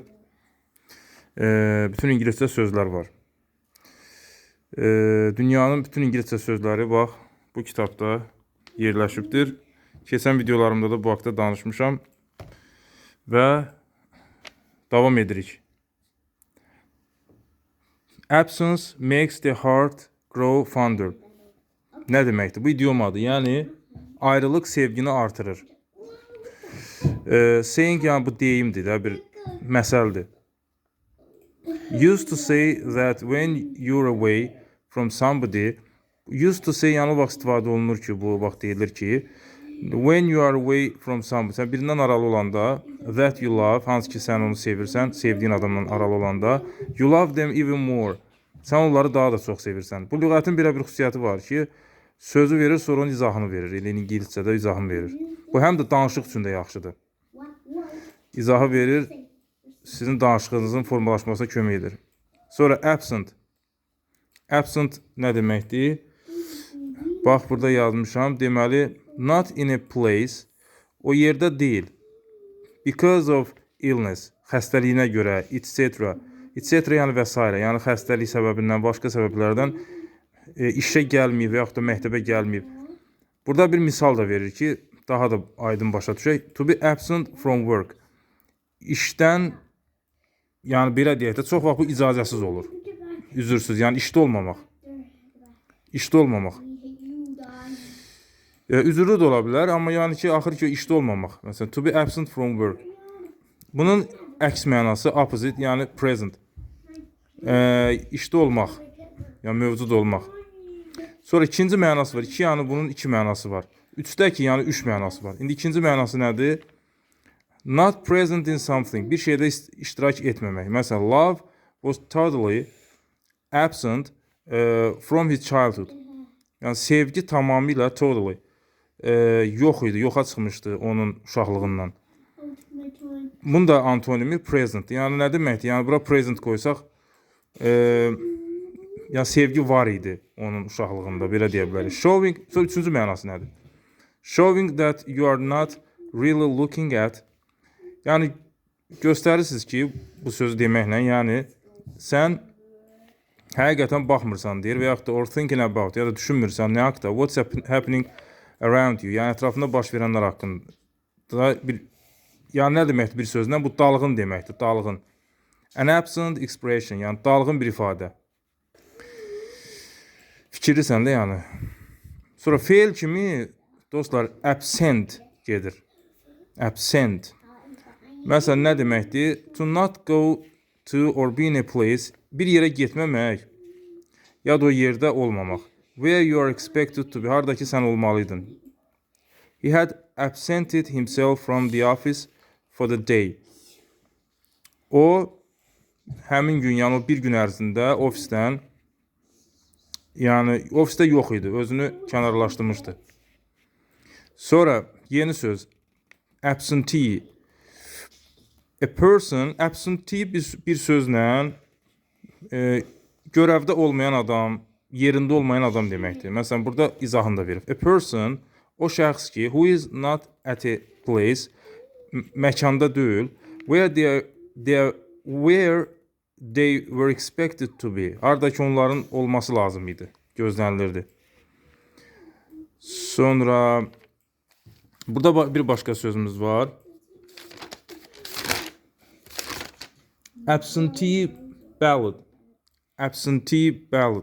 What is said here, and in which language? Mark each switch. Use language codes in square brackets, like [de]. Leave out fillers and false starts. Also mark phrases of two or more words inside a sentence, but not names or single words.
[az] Bütün ingiliscə sözlər var. Dünyanın bütün ingiliscə sözləri bax bu kitabda yerləşibdir. Keçən videolarımda da bu haqda danışmışam və davam edirik. [en] Absence makes the heart grow fonder. [az] Nə deməkdir? Bu idiomadır. Yəni ayrılıq sevgini artırır. Saying yəni bu deyimdir də, bir məsəldir. [en] Used to say that when you're away from somebody, used to say [az] yəni vaxt istifadə olunur ki, bu vaxt deyilir ki, [en] when you are away from somebody, [az] sən birindən aralı olanda, [en] that you love, [az] hansı ki sən onu sevirsən, sevdiyin adamdan aralı olanda, [en] you love them even more. [az] Sən onları daha da çox sevirsən. Bu lüğətin bir xüsusiyyəti var ki, sözü verir, sonra onun izahını verir. Elə ingiliscədə izahını verir. Bu həm də danışıq üçün də yaxşıdır. İzahı verir, sizin danışığınızın formalaşmasına kömək edir. Sonra absent. Absent nə deməkdir? Bax, burada yazmışam. Deməli, [en] not in a place, [az] o yerdə deyil. [en] Because of illness, [az] xəstəliyinə görə, [en] etc. etc. [az] yəni və s. Yəni xəstəlik səbəbindən, başqa səbəblərdən işə gəlməyib və yaxud da məktəbə gəlməyib. Burada bir misal da verir ki, daha da aydın başa düşək. [en] To be absent from work. [az] İşdən, yəni belə deyək də, çox vaxt bu icazəsiz olur. Üzürsüz, yəni işdə olmamaq. İşdə olmamaq. Üzürlü də ola bilər, amma yəni ki, axır ki, işdə olmamaq. Məsələn, [en] to be absent from work. [az] Bunun əks mənası opposite, yəni present. İşdə olmaq, yəni mövcud olmaq. Sonra ikinci mənası var. Yəni bunun iki mənası var. Üçdə ki, yəni üç mənası var. İndi ikinci mənası nədir? [en] Not present in something. [az] Bir şeydə iştirak etməmək. Məsələn, [en] love was totally absent from his childhood. [az] Yəni sevgi tamamilə totally yox idi, yoxa çıxmışdı onun uşaqlığından. Bunun da antonimi present. Yəni nə deməkdir? Yəni bura present qoysaq, yəni sevgi var idi onun uşaqlığında, belə deyə bilərik. Showing, sonra üçüncü mənası nədir? [en] Showing that you are not really looking at. [az] Yəni göstərirsiniz ki, bu sözü deməklə, yəni sən həqiqətən baxmırsan deyir və yaxud da [en] or thinking about, [az] ya da düşünmürsən nə haqda, [en] what's happening around you, [az] yəni ətrafında baş verənlər haqqında bir, yəni nə deməkdir bir sözlə? Bu dalğın deməkdir, dalğın. [en] An absent expression, [az] yəni dalğın bir ifadə. Fikirlisən də yəni. Sonra feil kimi dostlar absent gedir. Absent. Məsələn nə deməkdir? [en] To not go to or be in a place, [az] bir yerə getməmək, ya da o yerdə olmamaq. [en] Where you are expected to be, [az] harda ki sən olmalıydın. [en] He had absented himself from the office for the day. [az] O həmin gün, yəni o bir gün ərzində ofisdən, yəni ofisdə yox idi, özünü kənarlaşdırmışdı. Sonra yeni söz, absentee. [en] A person, [az] absentee bir sözlə görəvdə olmayan adam, yerində olmayan adam deməkdir. Məsələn, burada izahını da verir. [en] A person, [az] o şəxs ki, [en] who is not at a place, [az] məkanda deyil, [en] where they were expected to be, [az] harda ki onların olması lazım idi, gözlənilirdi. Sonra burada bir başqa sözümüz var. [en] Absentee ballot. Absentee ballot.